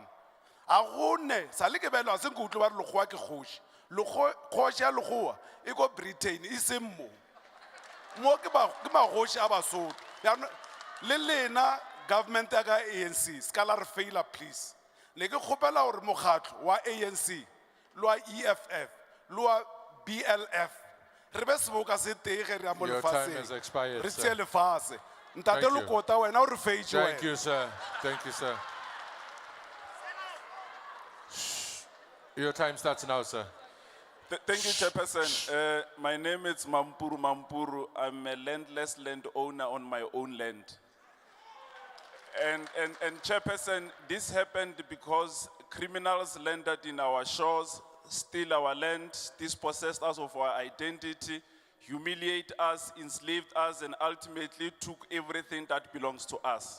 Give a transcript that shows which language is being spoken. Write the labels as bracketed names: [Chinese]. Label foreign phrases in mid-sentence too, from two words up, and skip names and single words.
[Northern Sotho] A gone sa le ke belwa se nke utlwe ba re lekgowa ke kgoši kgoši ya lekgowa e ko Britain e seng mo ke magoši a Basotho. Le lena government ya ka ANC ska la re faila please. Ne ke kgopela gore mokgatlo wa ANC le wa EFF le wa BLF re be seboka se tee ge re a mo [English] Your time [Northern Sotho] lefaseng [English] has expired, [Northern Sotho] re [English] sir. [Northern Sotho] tšee lefase. Ntate [English] Thank you. [Northern Sotho] Lekota wena o re feitše [English] Thank [Northern Sotho] wena. [English] you, sir. Thank you, sir. Shh. Your time starts now, sir. Thank you, Chairperson. My name is Mampuru. I'm a landless landowner on my own land. And Chairperson, this happened because criminals landed in our shores, steal our land, dispossessed us of our identity, humiliate us, enslaved us, and ultimately took everything that belongs to us.